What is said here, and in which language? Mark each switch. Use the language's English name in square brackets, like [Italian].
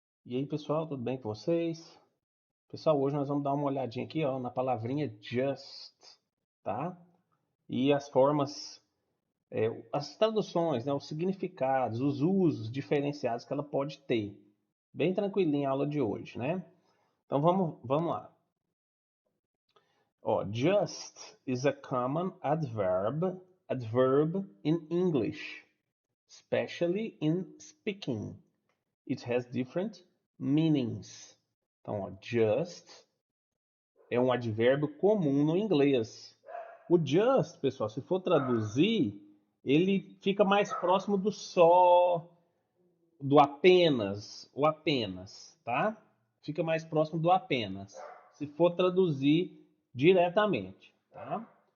[Portuguese] E aí, pessoal, tudo bem com vocês? Pessoal, hoje nós vamos dar uma olhadinha aqui, ó, na palavrinha just, tá? E as formas, as traduções, né, os significados, os usos diferenciados que ela pode ter. Bem tranquilinha a aula de hoje, né? Então vamos lá. [English] Ó, just is a common adverb in English, especially in speaking. It has different meanings. [Portuguese] Então, ó, just é um advérbio comum no inglês. O just, pessoal, se for traduzir, ele fica mais próximo do só, do apenas, o apenas, tá? Fica mais próximo do apenas, se for traduzir diretamente, tá?